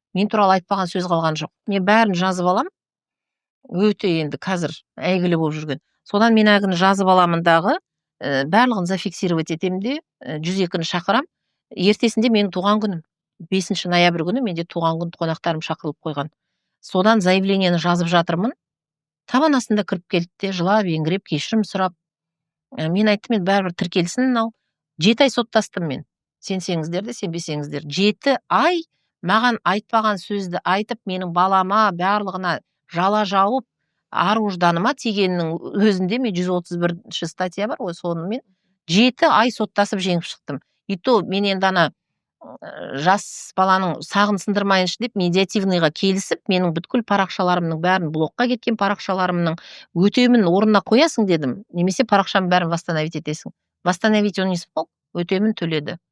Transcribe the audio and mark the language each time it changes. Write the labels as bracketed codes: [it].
[kk] Мен туралы айтпаған сөз қалған жоқ. Мен бәрін жазып алам. Өте енді қазір әйгілі болып жүрген. Содан мен әгіні жазып аламындағы, барлығын зафиксировать етемін де, 102-ні шақырам. Ертесінде менің туған күнім. 5 ноябрь күні менде туған күн қонақтарым шақырылып қойған. Содан заявлениені жазып жатырмын. Табан астында кіріп келді де, жылап, еңіреп, кешірім сұрап. Мен айттым, мен бәрібір тіркелсін мынау. 7 ай соттастым мен. Сенсеңіздер де, сенбесеңіздер. 7 ай маған айтпаған сөзді айтып, менің балама, барлығына жала жауып, ар-ожданыма тигеннің өзінде мен 131 статья бар, сонымен 7 ай соттасып жеңіп шықтым. И то мен енді ана жас баланың сағын сындырмайыншы деп медиативныйға келісіп, менің бүткіл парақшаларымның бәрін, блокқа кеткен парақшаларымның өтемін орнына қоясың дедім. Немесе парақшамның бәрін восстановить етесің. [ru] Восстановить он не смог, [kk] өтемін төледі.